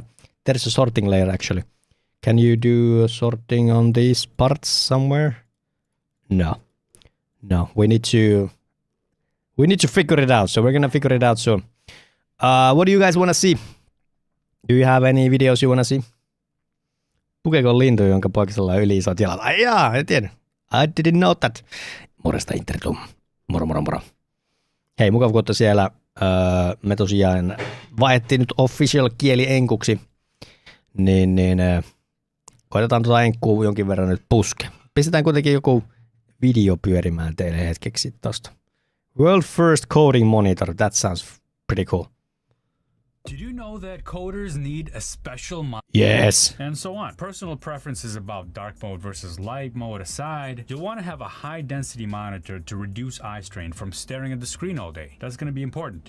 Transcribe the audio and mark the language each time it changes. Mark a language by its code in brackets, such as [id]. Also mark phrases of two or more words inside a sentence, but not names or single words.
[en] There's a sorting layer, actually. Can you do sorting on these parts somewhere? No, we need to figure it out, so we're gonna figure it out soon. What do you guys wanna see? Do you have any videos you wanna see? [fi] Pukeko lintu, jonka poikasella on yli isot jalat? Ai jaa, en tiedä. [en] I didn't know that. [fi] Morjesta Intertum. Moro. Hei, mukava kun siellä. Me tosiaan vaihdettiin nyt official kieli enkuksi. Niin koitetaan tuota enkkuu jonkin verran nyt puske. Pistetään kuitenkin joku video pyörimään teille hetkeksi tosta. [en] World first coding monitor. That sounds pretty cool. Did you know that coders need a special Yes. and so on? Personal preferences about dark mode versus light mode aside, you'll want to have a high density monitor to reduce eye strain from staring at the screen all day. That's going to be important.